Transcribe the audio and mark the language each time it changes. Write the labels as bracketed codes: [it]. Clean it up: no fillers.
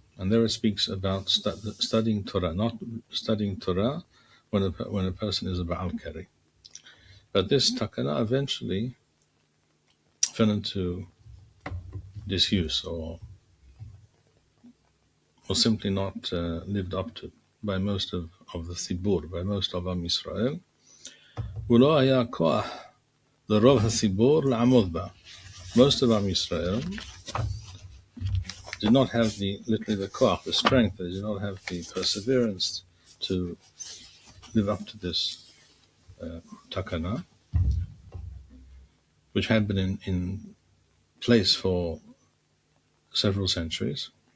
[en] And there it speaks about studying Torah, not studying Torah when a person is a Baal Keri. But this takana eventually fell into disuse, or simply not lived up to by most of the Sibur, by most of Am Yisrael. [he] ולא היה כוח לרוב הציבור לעמוד בה. [en] Most of Am Yisrael did not have literally the koach, the strength, they did not have the perseverance to live up to this takana, which had been in place for several centuries.